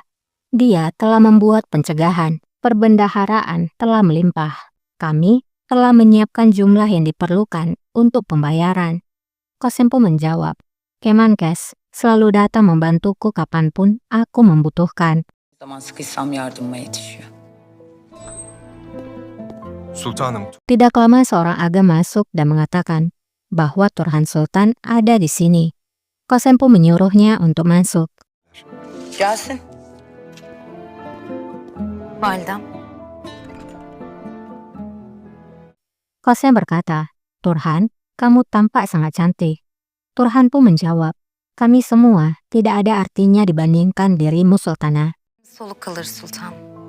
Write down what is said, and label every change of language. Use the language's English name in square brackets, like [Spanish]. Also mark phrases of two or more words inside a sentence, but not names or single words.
[Indonesian] Dia telah membuat pencegahan, perbendaharaan telah melimpah. Kami telah menyiapkan jumlah yang diperlukan untuk pembayaran. Kosem pun menjawab, Kemenkes selalu datang membantuku kapanpun aku membutuhkan. [Turkish] Zaman sıkışsam yardımıma yetişiyor. Sultanım. [Indonesian] Tidak lama seorang aga masuk dan mengatakan bahwa Turhan Sultan ada di sini. Kosem pun menyuruhnya untuk masuk. [Turkish] Gelsin. Validem. [Indonesian] Kosem berkata, Turhan, kamu tampak sangat cantik. Turhan pun menjawab, kami semua tidak ada artinya dibandingkan dirimu Sultana. [Turkish] Soluk kalır sultan.